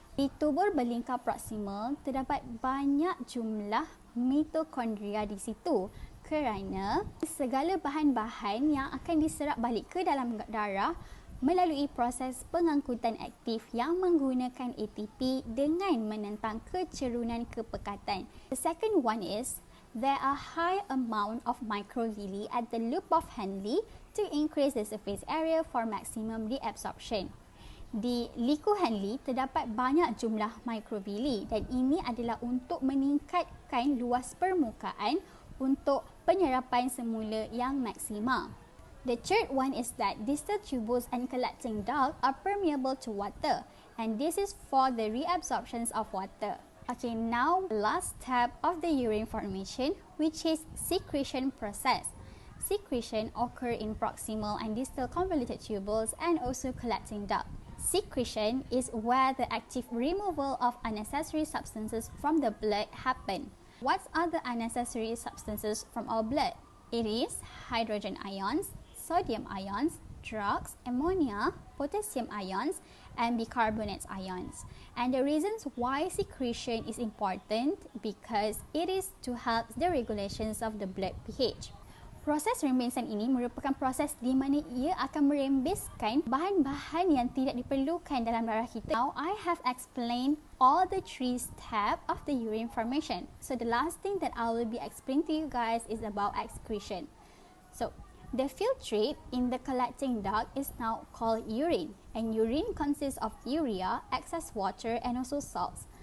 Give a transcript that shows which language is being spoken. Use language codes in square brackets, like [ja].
[ms] Di tubul berlingkar proksimal terdapat banyak jumlah mitokondria di situ, kerana segala bahan-bahan yang akan diserap balik ke dalam darah melalui proses pengangkutan aktif yang menggunakan ATP dengan menentang kecerunan kepekatan. [en] The second one is, there are high amount of microvilli at the loop of Henle to increase the surface area for maximum reabsorption. [ms] Di liku Henle terdapat banyak jumlah microvilli, dan ini adalah untuk meningkatkan luas permukaan untuk penyerapan semula yang maksima. [en] The third one is that distal tubules and collecting duct are permeable to water, and this is for the reabsorptions of water. Okay, now last step of the urine formation, which is secretion process. Secretion occur in proximal and distal convoluted tubules and also collecting duct. Secretion is where the active removal of unnecessary substances from the blood happen. What are the unnecessary substances from our blood? It is hydrogen ions, sodium ions, drugs, ammonia, potassium ions, and bicarbonate ions. And the reasons why secretion is important, because it is to help the regulations of the blood pH. [ms] Proses rembesan ini merupakan proses di mana ia akan merembeskan bahan-bahan yang tidak diperlukan dalam darah kita. [en] Now, I have explained all the 3 steps of the urine formation. So, the last thing that I will be explaining to you guys is about excretion. So, the filtrate in the collecting duct is now called urine, and urine consists of urea, excess water, and also salts.